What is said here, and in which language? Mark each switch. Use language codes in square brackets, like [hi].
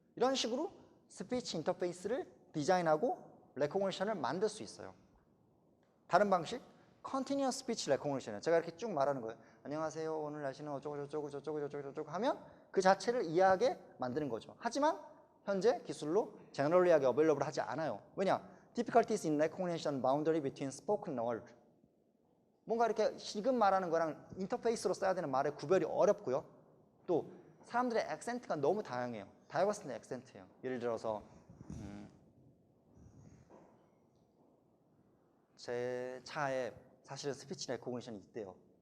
[ko] 이런 식으로 스피치 인터페이스를 디자인하고 레코그니션을 만들 수 있어요. 다른 방식, Continuous Speech Recognition이에요. 제가 이렇게 쭉 말하는 거예요. 안녕하세요. 오늘 날씨는 어쩌고 하면 그 자체를 이해하게 만드는 거죠. 하지만 현재 기술로 제너럴리하게 어베일러블 하지 않아요. 왜냐? [en] Difficulties in recognition boundary between spoken word. [ko] 뭔가 이렇게 지금 말하는 거랑 인터페이스로 써야 되는 말의 구별이 어렵고요. 또 사람들의 액센트가 너무 다양해요. 다이버스한 액센트예요. 예를 들어서 제 차에 사실은 스피치 레코그니션이 있대요.